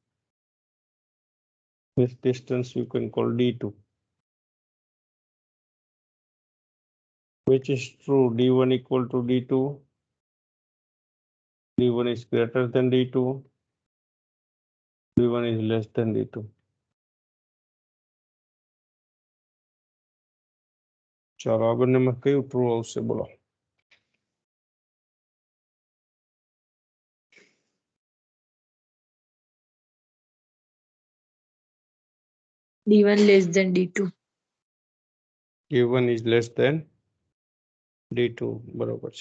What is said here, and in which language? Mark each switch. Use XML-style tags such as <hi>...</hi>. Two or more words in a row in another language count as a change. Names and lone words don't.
<en>This distance you can call d2. Which is true? d1 equal to d2. d1 is greater than d2. d1 is less than d2.</en> <gu>ચાલો આ બંનેમાં કયું ટ્રુ આવશે બોલો.</gu> <en>D1 less than D2. d1 is less than d2</en> <gu>બરોબર છે.</gu>